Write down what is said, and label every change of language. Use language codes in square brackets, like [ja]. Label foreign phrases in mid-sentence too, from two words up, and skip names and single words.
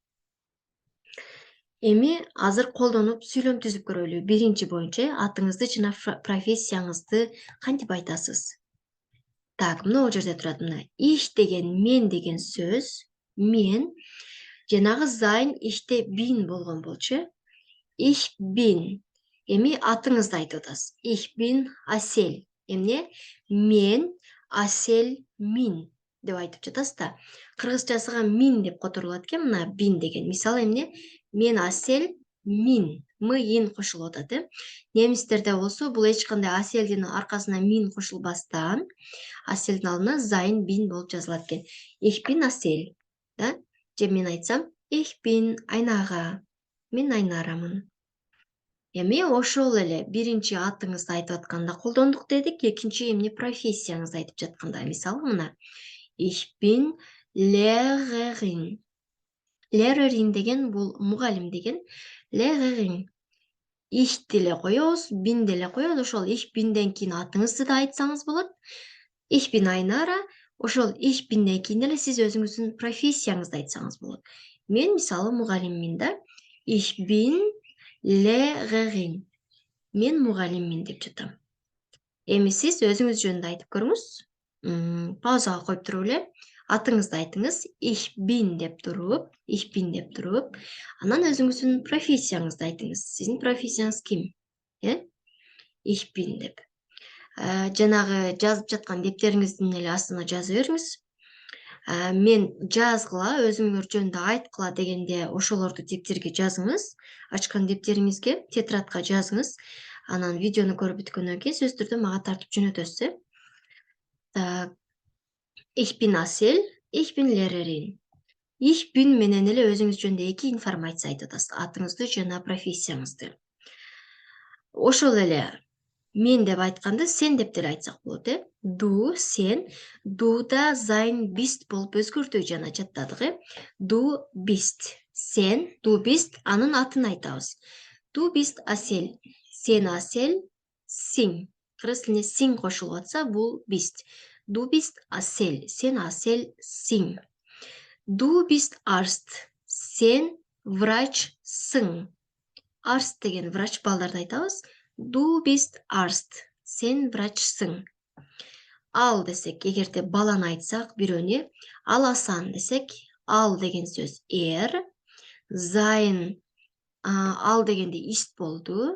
[ky] Эми азыр колдонуп сүйлөм түзүп көрөлү. Биринчи боюнча атыңызды жана профессияңызды кантип айтасыз? Так, мына бул жерде турат мына. Ich деген мен деген сөз, мен жанагы [de] sein иште bin [ky] болгон болчу. [de] Ich bin. [ky] Эми атыңызды айтып атасыз. [de] Ich bin Асел. Эмне? [ky] Мен Асел мин деп айтып жатасыз да. Кыргызчасыга мин деп которулат экен мына bin деген. Мисалы эмне? Мен Асел мин. Ин кошулуп атат, Немистерде болсо бул эч кандай Аселдин аркасына мин кошулбастан, Аселдин алдына [de] sein bin [ky] болуп жазылат экен. [de] Ich bin Асел. [ky] Да? Же мен айтсам, [de] Ich bin Айнага. [ky] Мен Айнарамын. Эми ошол эле биринчи атыңызды айтып атканда колдондук дедик, экинчи эмне профессияңызды айтып жатканда. Мисалы мына [de] Ich bin Lehrerin. [ky] Lehrerin деген бул мугалим деген. Lehrerin. Ich деле коебуз, bin деле коебуз. Ошол [de] ich bin'ден [ky] кийин атыңызды да айтсаңыз болот. [de] Ich bin Айнара. [ky] Ошол [de] ich bin'ден [ky] кийин эле сиз өзүңүздүн профессияңызды айтсаңыз болот. Мен мисалы мугалиммин да. [de] Ich bin Lehrerin. [ky] Мен мугалиммин деп жатам. Эми сиз өзүңүз жөнүндө айтып көрүңүз. Паузага коюп туруп эле атыңызды айтыңыз. [de] Ich bin [ky] деп туруп, анан өзүңүздүн профессияңызды айтыңыз. Сиздин профессияңыз ким? [de] Ich bin деп. [ky] Жанагы жазып жаткан дептериңиздин эле астына жазып бериңиз. Мен жазгыла, өзүңөр жөнүндө айткыла дегенде ошолорду дептерге жазыңыз. Ачкан дептериңизге, тетрадка жазыңыз. Анан видеону көрүп бүткөндөн кийин сөзсүз түрдө мага тартып жөнөтөсүз. [de] Ich bin Асел, ich bin Lehrerin. Ich bin [ky] менен эле өзүңүз жөнүндө 2 информация айтып атасыз. Атыңызды жана профессияңызды. Ошол эле мен деп айтканда сен деп деле айтсак болот, Du, сен. Du да [de] sein bist [ky] болуп өзгөрдү жана жаттадык, [de] Du bist. Сен, du bist, [ky] анын атын айтабыз. [de] Du bist Асел. [ky] Сен Асел, сиң. Кыргыз тилинде сиң кошулуп атса, бул bist. [de] Du bist Асел. [ky] Сен Асел, сиң. [de] Du bist Arzt. [ky] Сен врачсың. Arzt деген врач балдарды айтабыз. [de] Du bist Arzt. [ky] Сен врачсың. Ал десек, эгерде баланы айтсак, бирөөнү, ал Асан десек, ал деген сөз sein, ал дегенде ist болду.